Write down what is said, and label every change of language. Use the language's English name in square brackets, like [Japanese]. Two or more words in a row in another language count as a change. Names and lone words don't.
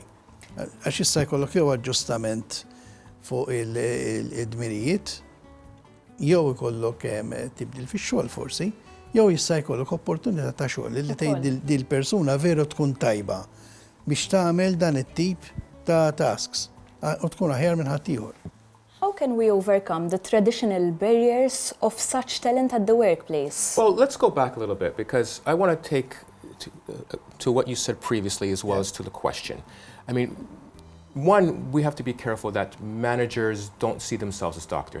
[Maltese] Għax issa jkollok jew aġġustament fuq id-dmirijiet, jew ikollok tibdil fix-xogħol forsi, jew jista' jkollok opportunità ta' xogħol li tgħid dil persuna veru tkun tajba biex tagħmel dan it-tip ta' tasks u tkun aħjar minn ħadd ieħor. [English] How can we overcome the traditional barriers of such talent at the workplace? Well, let's go back a little bit because I want to take to what you said previously as well as to the question. I mean, one, we have to be careful that managers don't see themselves as doctors.